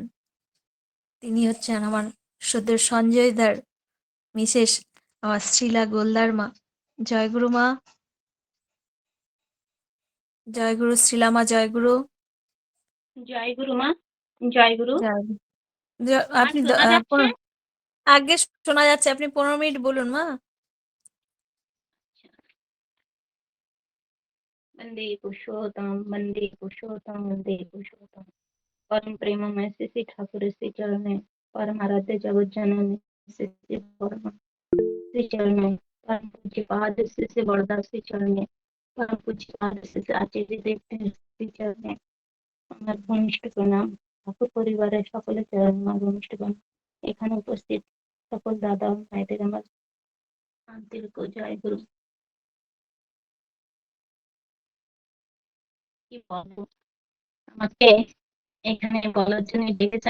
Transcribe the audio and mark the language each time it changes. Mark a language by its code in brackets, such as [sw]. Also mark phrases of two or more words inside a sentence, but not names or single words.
[bn] তিনি হচ্ছেন আমার সদ্য সঞ্জয় দার মিসেস আমার শ্রীলা গোলদার মা। জয়গুরু মা। জয়গুরু শ্রীলা মা, জয়গুরু। জয় গুরু মা। জয় গুরু। জয়গুরু। মা আপনি শোনা যাচ্ছে? আগে শোনা যাচ্ছে, আপনি 15 মিনিট বলুন মা। [sa] वंदे पुरुषोत्तम, वंदे पुरुषोत्तम, वंदे पुरुषोत्तम। परम प्रेम में श्री ठाकुर श्री चरण, परम आराध्य जगत जननी श्री परम श्री चरण, परम पूज्य पाद श्री बड़दास श्री चरण, परम पूज्य पाद श्री आचार्य देव श्री चरण। [bn] আমার ঘনিষ্ঠ প্রণাম ঠাকুর পরিবারের সকলের চরণ আমার ঘনিষ্ঠ প্রণাম। এখানে উপস্থিত সকল দাদা ভাইদের আমার আন্তরিক জয় গুরু। কি বলবো, আমাকে এখানে বলার জন্য ডেকেছে।